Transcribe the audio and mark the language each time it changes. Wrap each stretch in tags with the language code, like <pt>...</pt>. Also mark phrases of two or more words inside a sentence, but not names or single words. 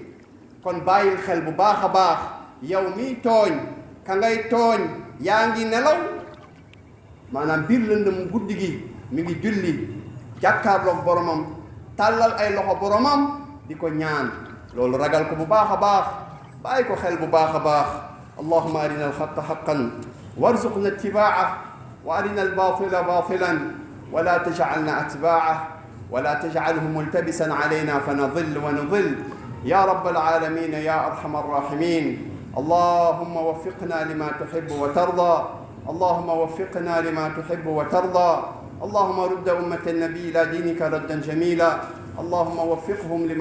<wo>kon bàyyil xel bu baax a baax yow miy tooñ ka ngay tooñ yaa ngi nelaw maanaam biir lëndëm guddi gi mi ngi julli jàkkaarloog boromam tàllal ay loxo boromam di ko ñaan loolu ragal ko bu baax a baax bàyyi ko xel bu baax a baax</wo> <ar>اللهم أرنا الحق حقا وارزقنا اتباعه وأرنا الباطل باطلا ولا تجعلنا أتباعه ولا تجعله ملتبسا علينا فنضل ونضل يا رب العالمين يا أرحم الراحمين اللهم وفقنا لما تحب وترضى اللهم وفقنا لما تحب وترضى اللهم رد أمة النبي إلى دينك ردا جميلا اللهم وفقهم لما</ar>